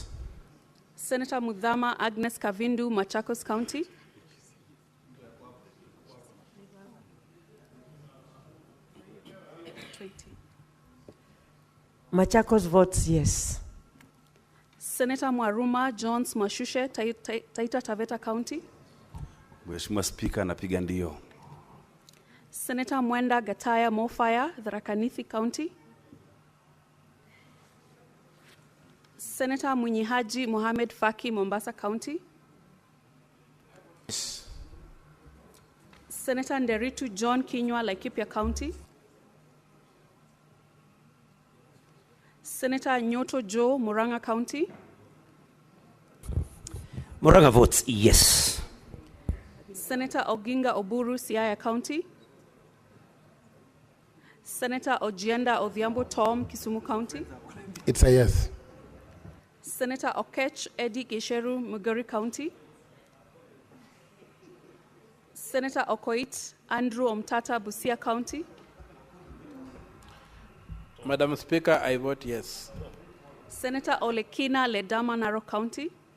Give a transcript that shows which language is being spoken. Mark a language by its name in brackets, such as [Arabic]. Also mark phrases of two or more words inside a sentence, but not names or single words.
[English] Senator Mudhama Agnes Kavindu, Machakos County. Machakos votes yes. Senator Mwaruma Jones Mwashushe, Taita Taveta County. [Swahili] Mheshimiwa Speaker, napiga ndio. [English] Senator Mwenda Gataya Mofaya, Tharaka Nithi County. Senator Munyihaji Mohamed Faki, Mombasa County. Yes. Senator Nderitu John Kinywa, Laikipia County. Senator Nyoto Joe, Murang'a County. Murang'a votes yes. Senator Oginga Oburu, Siaya County. Senator Ojienda Odhiambo Tom, Kisumu County. It's a yes. Senator Okech Eddie Gesheru, Mugori County. Senator Okoit Andrew Omtata, Busia County. Madam Speaker, I vote yes. Senator Olekina Ledama, Narok County.